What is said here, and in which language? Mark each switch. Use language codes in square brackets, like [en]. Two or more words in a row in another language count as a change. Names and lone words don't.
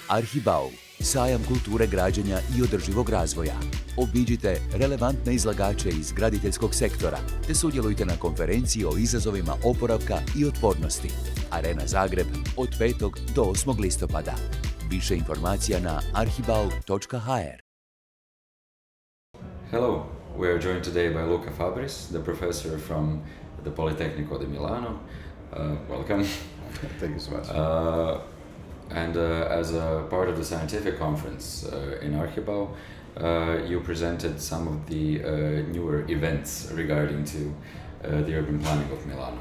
[hr] Arhibau, sajam kulture građenja i održivog razvoja. Obiđite relevantne izlagače iz graditeljskog sektora te sudjelujte na konferenciji o izazovima oporavka i otpornosti. Arena Zagreb od 5. do 8. listopada. Više informacija na ArhiBau.hr. [en] Hello, we are joined today by Luca Fabris, the professor from the Politecnico di Milano. Welcome. Thank you so much. And as a part of the scientific conference in Archibau, you presented some of the newer events regarding to the urban planning of Milano.